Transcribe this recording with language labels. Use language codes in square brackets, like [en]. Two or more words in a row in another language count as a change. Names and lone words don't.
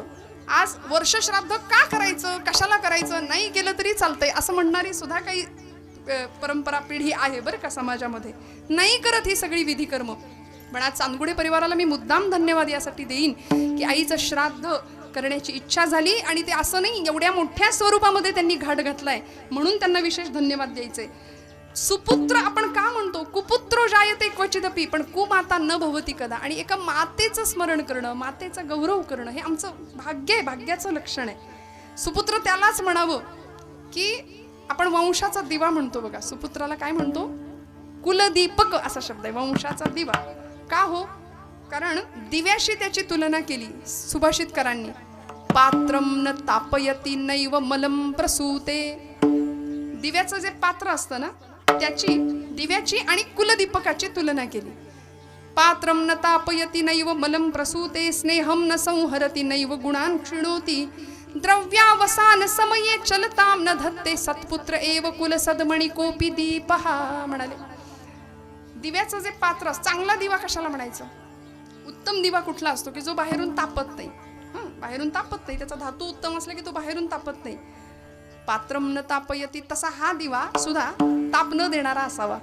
[mr] आज वर्ष श्राद्ध का करायचं, कशाला करायचं, नाही केलं तरी चालतंय असं म्हणणारी सुद्धा काही परंपरा पिढी आहे बरं का समाजामध्ये. नाही करत ही सगळी विधी कर्म. पण आज चांदगुडे परिवाराला मी मुद्दाम धन्यवाद यासाठी देईन की आईचं श्राद्ध करण्याची इच्छा झाली. आणि ते असं नाही, एवढ्या मोठ्या स्वरूपामध्ये त्यांनी घाट घातलाय म्हणून त्यांना विशेष धन्यवाद द्यायचे. सुपुत्र आपण का म्हणतो? [sa] कुपुत्रो जायते क्वचिदपि, [mr] पण [sa] कुमाता न भवती कदा. [mr] आणि एका मातेचं स्मरण करणं, मातेचा गौरव करणं हे आमचं भाग्य आहे, भाग्याचं लक्षण आहे. सुपुत्र त्यालाच म्हणावं की आपण वंशाचा दिवा म्हणतो बघा. सुपुत्राला काय म्हणतो? कुलदीपक असा शब्द आहे, वंशाचा दिवा. का हो? कारण दिव्याशी त्याची तुलना केली सुभाषितकारांनी. [sa] पात्रम न तापयती नैव मलम प्रसूते. [mr] दिव्याचं जे पात्र असतं ना, त्याची, दिव्याची आणि कुलदीपकाची तुलना केली. [sa] पात्रम न तापयती नैव मलम प्रसूते स्नेहम न संहरती नैव गुणान क्षिणोती द्रव्यावसान समये चलताम न धत्ते सत्पुत्र एव कुल सदमणी कोपी दीपहा म्हणाले. [mr] दिव्याचं जे पात्र, चांगला दिवा कशाला म्हणायचं? उत्तम दिवा कुठला असतो की जो बाहेरून तापत नाही. बाहेरून तापत नाही, त्याचा धातू उत्तम असला की तो बाहेरून तापत नाही. [sa] पात्रम न तापयती, [mr] तसा हा दिवा सुद्धा ताप न देणारा असावा.